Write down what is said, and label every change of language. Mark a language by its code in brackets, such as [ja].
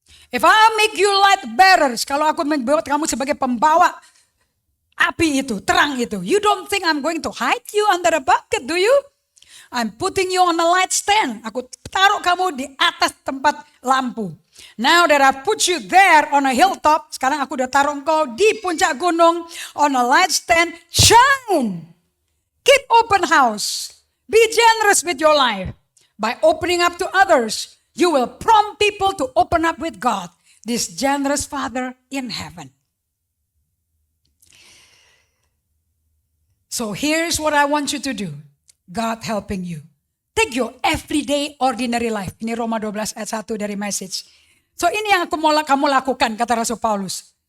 [en] If I make you light bearers, [id] kalau aku membuat kamu sebagai pembawa api itu, terang itu. [en] You don't think I'm going to hide you under a bucket, do you? I'm putting you on a light stand. [id] Aku taruh kamu di atas tempat lampu. [en] Now that I put you there on a hilltop, [id] sekarang aku udah taruh engkau di puncak gunung, [en] on a light stand, shine. Keep open house. Be generous with your life. By opening up to others, you will prompt people to open up with God, this generous Father in heaven. So here's what I want you to do. God helping you. Take your everyday ordinary life. [id] Ini Roma 12 ayat 1 dari message. So ini yang kamu lakukan, kata Rasul Paulus.